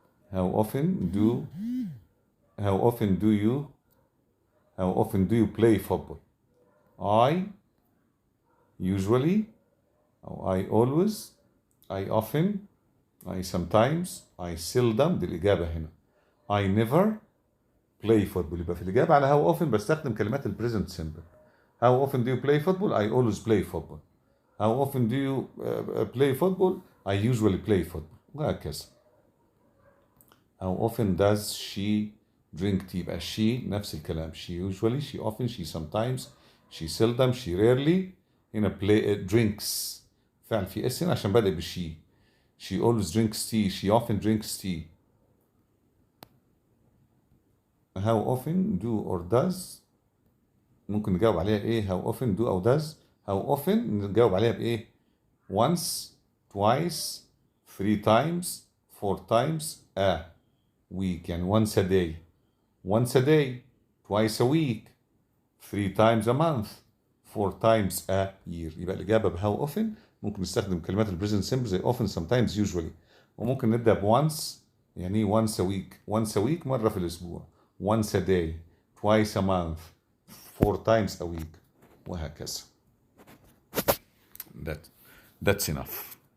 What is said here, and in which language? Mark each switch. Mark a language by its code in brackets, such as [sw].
[en] how often do you play football. I usually, I always, I often, I sometimes, I seldom. [ar] دي الإجابة هنا. [en] I never play football. [ar] يبقى في الإجابة على how often بستخدم كلمات ال present simple. [en] How often do you play football? I always play football. How often do you play football? I usually play football. [ar] وهكذا. [en] How often does she drink tea. [ar] يبقى she نفس الكلام. [en] she usually, she often, she sometimes, she seldom, she rarely. [ar] هنا drinks فعل في اس هنا عشان بدأ بشي. [en] she always drinks tea. she often drinks tea. how often do or does [ar] ممكن نجاوب عليها ايه. [en] how often do [ar] أو [en] does. [ar] how often نجاوب عليها بايه. [en] once, twice, 3 times, 4 times a week. [ar] يعني [en] once a day, twice a week, 3 times a month, 4 times a year. [ar] يبقى الإجابة ب how often. ممكن نستخدم كلمات ال present simple زي often, sometimes, usually. وممكن نبدأ ب once يعني [en] once a week [ar] مرة في الأسبوع. [en] once a day, twice a month, 4 times a week وهكذا. That's enough.